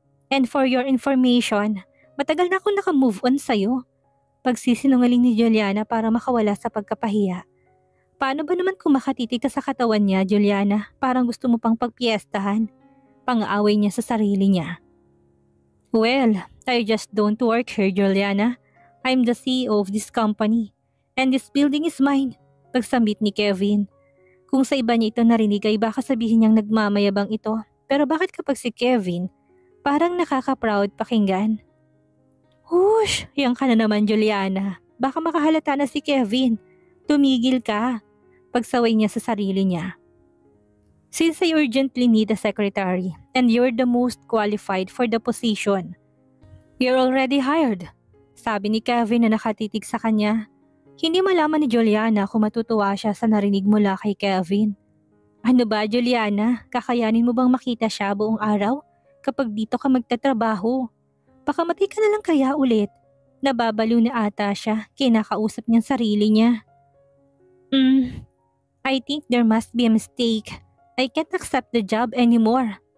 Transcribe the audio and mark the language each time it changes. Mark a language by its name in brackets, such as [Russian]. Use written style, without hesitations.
[English] And for your information, [Filipino] matagal na ako naka-move on sa'yo. Pagsisinungaling ni Juliana para makawala sa pagkapahiya. Paano ba naman kung makatitig ka sa katawan niya, Juliana? Parang gusto mo pang pagpiestahan. Pang-aaway niya sa sarili niya. [English] Well, I just don't work here, Juliana. I'm the CEO of this company. And this building is mine. [Filipino] Pagsambit ni Kevin. Kung sa iba niya ito narinig ay baka sabihin niyang nagmamayabang ito. Pero bakit kapag si Kevin, parang nakaka-proud pakinggan? Hush! Yan ka na naman, Juliana. Baka makahalata na si Kevin. Tumigil ka. Pagsaway niya sa sarili niya. [English] Since I urgently need a secretary and you're the most qualified for the position, you're already hired. [Filipino] Sabi ni Kevin na nakatitig sa kanya. Hindi malaman ni Juliana kung matutuwa siya sa narinig mula kay Kevin. Ano ba, Juliana? Kakayanin mo bang makita siya buong araw kapag dito ka magtatrabaho? Pakamatay ka na lang kaya ulit. Nababaliw na ata siya, kinakausap niyang sarili niya. [English] I think there must be a mistake. I can't accept the job anymore.